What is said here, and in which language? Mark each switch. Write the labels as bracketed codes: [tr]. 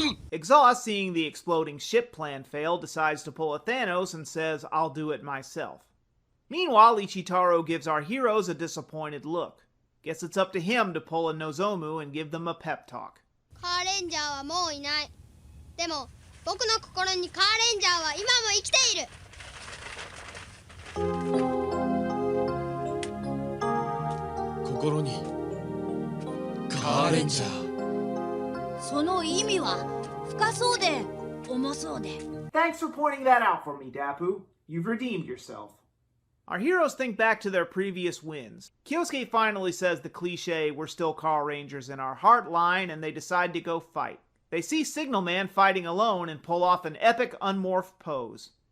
[en] Exhaust, seeing the exploding ship plan fail, decides to pull a Thanos and says, "I'll do it myself." Meanwhile, Ichitaro gives our heroes a disappointed look. Guess it's up to him to pull a Nozomu and give them a pep talk. [ja] カーレンジャーはもういない。でも僕の心にカーレンジャーは今も生きている。心にカーレンジャー。その意味は深そうで重そうで。 [en] Thanks for pointing that out for me, Dappu. You've redeemed yourself. Our heroes think back to their previous wins. Kyosuke finally says the cliche, "We're still Car Rangers in our heart" line, and they decide to go fight. They see Signal Man fighting alone and pull off an epic unmorphed pose.